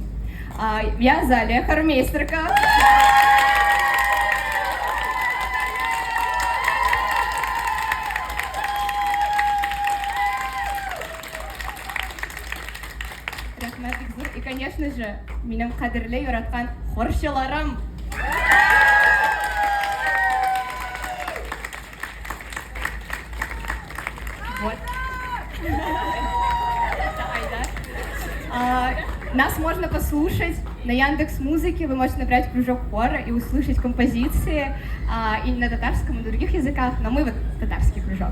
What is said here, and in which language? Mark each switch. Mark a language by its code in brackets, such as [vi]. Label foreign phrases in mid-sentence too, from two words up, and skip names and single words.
[ru] Я Залия Хормейстерка. И, конечно же, [tt] минем кадрле юраткан хоршыларым. [ru] Вот. Нас можно послушать на Яндекс.Музыке, вы можете набрать кружок хора и услышать композиции и на татарском, и на других языках, но мы вот татарский кружок.